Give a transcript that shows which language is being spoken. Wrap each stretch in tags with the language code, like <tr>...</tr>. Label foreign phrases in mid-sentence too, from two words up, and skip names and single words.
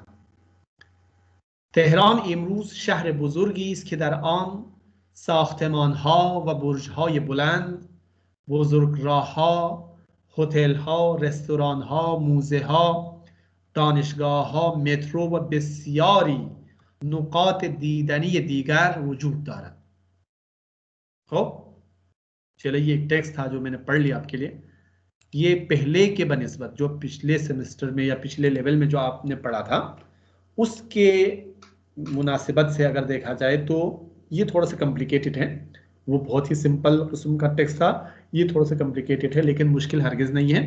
<fa>تهران امروز شهر بزرگی است که در آن ساختمان‌ها و برج‌های بلند، بزرگراه‌ها، هتل‌ها، رستوران‌ها، موزه‌ها، دانشگاه‌ها، مترو و بسیاری نقاط دیدنی دیگر وجود دارد.</fa> <hi>خب चलिए, ये एक टेक्स्ट था जो मैंने पढ़ लिया आपके लिए। ये पहले के बनिस्बत जो पिछले सेमेस्टर में या पिछले लेवल में जो आपने पढ़ा था उसके मुनासिबत से अगर देखा जाए तो ये थोड़ा सा कॉम्प्लिकेटेड है। वो बहुत ही सिंपल किस्म का टेक्स्ट था, ये थोड़ा सा कॉम्प्लिकेटेड है, लेकिन मुश्किल हरगिज नहीं है।</hi>